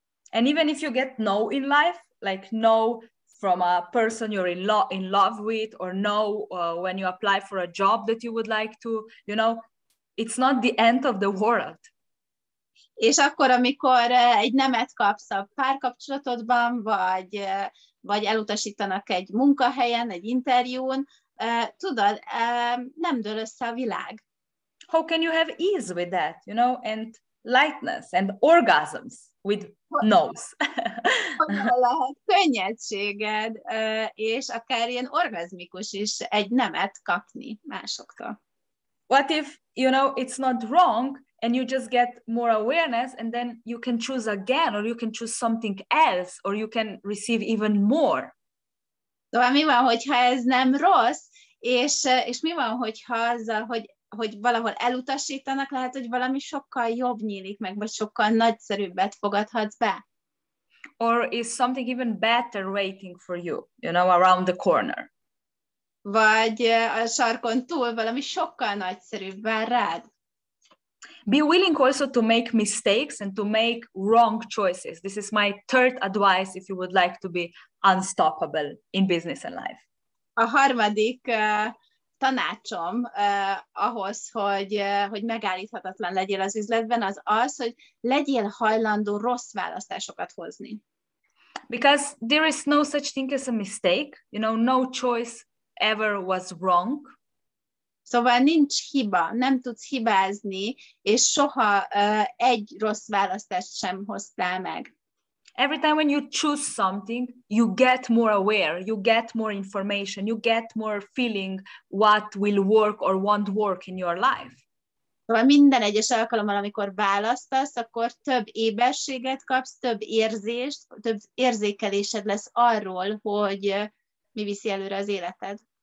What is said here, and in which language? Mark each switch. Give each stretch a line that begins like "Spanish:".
English: And even if you get no in life, like no from a person you're in love with, or know when you apply for a job that you would like to, it's not the end of the world.
Hungarian: És akkor, amikor egy nemet kapsz a párkapcsolatodban, vagy elutasítanak egy munkahelyen, egy interjún, tudod, nem dől össze a világ.
English: How can you have ease with that, and lightness and orgasms with no's?
Hungarian: Hogyan lehet könnyedséged, és akár ilyen orgazmikus is egy nemet kapni másoktól?
English: What if, it's not wrong, and you just get more awareness, and then you can choose again, or you can choose something else, or you can receive even more.
Hungarian: Szóval mi van, hogyha ez nem rossz, és mi van, hogyha azzal, hogy valahol elutasítanak, lehet, hogy valami sokkal jobb nyílik meg, vagy sokkal nagyszerűbbet fogadhatsz be?
English: Or is something even better waiting for you, around the corner?
Hungarian: Vagy a sarkon túl valami sokkal nagyszerűbb vár rád?
English: Be willing also to make mistakes and to make wrong choices. This is my third advice if you would like to be unstoppable in business and life.
Hungarian: A harmadik tanácsom ahhoz, hogy megállíthatatlan legyél az üzletben, az az, hogy legyél hajlandó rossz választásokat hozni.
English: Because there is no such thing as a mistake. No choice ever was wrong.
Hungarian: Szóval nincs hiba, nem tudsz hibázni, és soha egy rossz választást sem hoztál meg.
English: Every time when you choose something, you get more aware, you get more information, you get more feeling what will work or won't work in your life.
Hungarian: Szóval minden egyes alkalommal, amikor választasz, akkor több éberséget kapsz, több érzést, több érzékelésed lesz arról, hogy mi viszi előre az életed.